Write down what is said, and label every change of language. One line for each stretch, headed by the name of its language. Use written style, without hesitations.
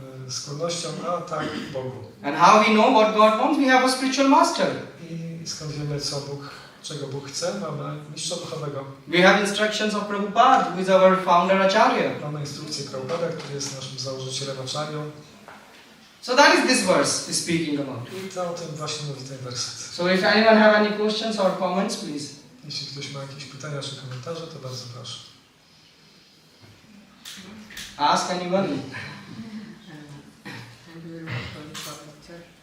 Polish: skłonnością, a tak Bogu.
English: And how we know what God wants? We have a spiritual master.
Polish: I skąd wiemy, czego Bóg chce? Mamy mistrza duchowego.
English: We have instructions of Prabhupada, who is our founder Acharya.
Polish: Mamy instrukcję Prabhupada, który jest naszym założycielem Acharyą.
English: So that is this verse is speaking about.
Polish: I to o tym właśnie mówi ten werset.
English: So if anyone have any questions or comments, please.
Polish: Jeśli ktoś ma jakieś pytania czy komentarze, to bardzo proszę.
English: Ask anyone. Thank you very much for the lecture.